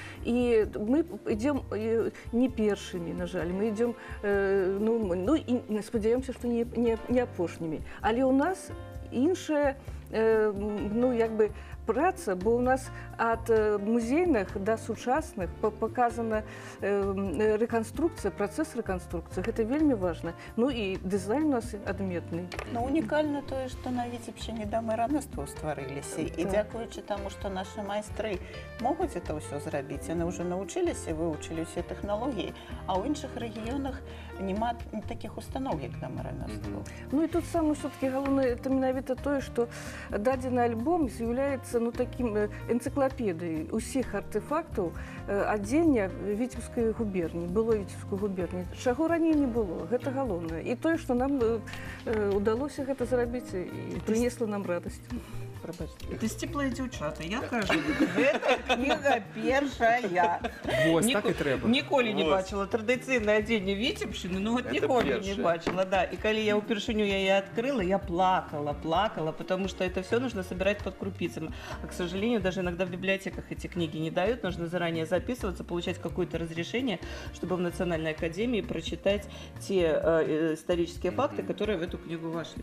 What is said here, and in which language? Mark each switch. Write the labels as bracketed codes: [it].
[be] І мы ідзем не першымі, на жаль, мы ідзем, ну, і спадзяёмся, што не апошнімі. Але ў нас іншая, ну, як бы, праца, бо у нас ад музейных да сучасных паказана рэканструкцыя, працэс рэканструкцыі. Гэта вельмі важна. Ну і дызайн у нас адметны. Ну, унікальна тое, што на Віцебшчыне дамы рамёстваў стварыліся. І дзякуючы таму, што нашы майстры могуць это ўсё зрабіць, яны ўжо навучыліся, вывучылі ўсе тэхналогіі, а ў іншых рэгіёнах няма такіх устаноў, як дамы рамёстваў. Ну і тут самае ўсё-такі галоўнае, это менавіта тое, што дадзены альбом з'яўляецца, ну, таким энцыклапедыяй усіх артефактаў адзення Віцебскай губерні, былой Віцебскай губерні. Чаго раней не было, гэта галоўнае. І тое, што нам удалося гэта зрабіць, і прынесла нам радасць. Это сціплыя дзяўчаты, я кажу, гэта кніга першая. Вось, так і трэба. Ніколі не бачила традыцыйнае адзенне Віцебшчыны, ну вот ніколі не бачила, да. [ru] И [be] коли я упершыню яе [ru] открыла, я плакала, потому что это все нужно собирать под крупицами. А, к сожалению, даже иногда в библиотеках эти книги не дают, нужно заранее записываться, получать какое-то разрешение, чтобы в Национальной академии прочитать те исторические факты, которые в эту книгу вошли.